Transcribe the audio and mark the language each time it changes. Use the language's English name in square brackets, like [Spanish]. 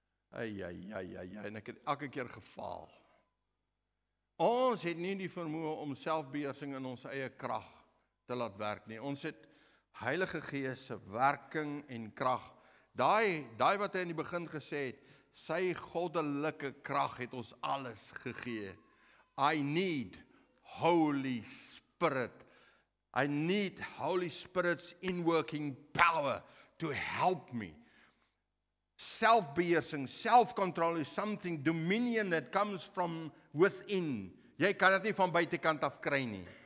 [Afrikaans] En ek het elke keer gefaal. Ons het nie die vermoë om selfbeheersing in ons eie krag te laat werk nie. Ons het Heilige Gees se werking en krag. Daai wat hy in die begin gesê het, sy goddelike krag het ons alles gegee. [English] I need Holy Spirit. I need Holy Spirit's inworking power to help me. Selfbeheersing, self-control is something, dominion that comes from within. [Afrikaans] Jy kan dit nie van buitekant af kry nie.